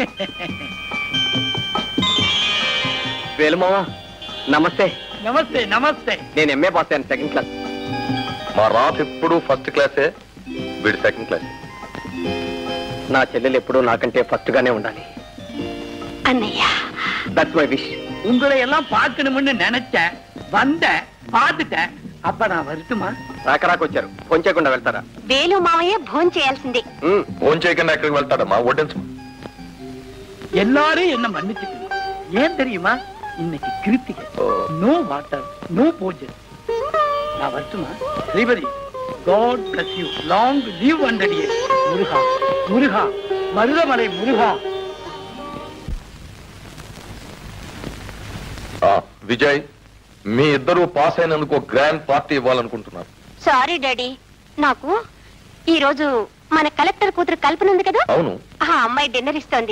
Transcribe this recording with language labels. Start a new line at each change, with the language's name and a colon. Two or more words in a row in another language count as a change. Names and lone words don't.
Telugu: వేలుమావా, నమస్తే. నమస్తే నమస్తే. నేను ఎంఏ పాస్ అయ్యాను,
English: second class.
Telugu: మా రాధ ఎప్పుడు
English: first class,
Telugu: వీడు
English: second class.
Telugu: నా చెల్లెలు ఎప్పుడూ నాకంటే ఫస్ట్ గానే ఉండాలి. అన్నయ్య,
English: That's my wish.
Tamil: உங்களை எல்லாம் பார்க்கணும்னு நினைச்சேன், வந்தேன், பார்த்துட்டேன். அப்ப நான் வருத்துமா?
Telugu: రాకరాకొచ్చారు, పొంచకుండా వెళ్తారా? వేలు మావయ్య భోజనం చేయాల్సిందే. ఫోన్ చేయకుండా ఎక్కడికి వెళ్తాడమ్మా? వడ్డించు.
Tamil: எல்லாரும் என்ன மன்னிச்சுக்கணும். ஏன் தெரியுமா? இன்னைக்கு கிருத்திகை.
English: no water, no
Tamil: பூஜை. நான் வருத்துமா? ஸ்ரீபதி,
English: God bless you. Long live 100 years.
Tamil: முருகா, முருகா, மருதமலை முருகா.
Telugu: విజయ్, మీ ఇద్దరు పాస్ అయినందుకు
English: grand party
Telugu: ఇవ్వాలనుకుంటున్నారు.
English: sorry daddy,
Telugu: నాకు ఈ రోజు మన కలెక్టర్ కూతురు కల్పన ఉంది కదా, అవును, ఆ అమ్మాయి డిన్నర్ ఇస్తోంది.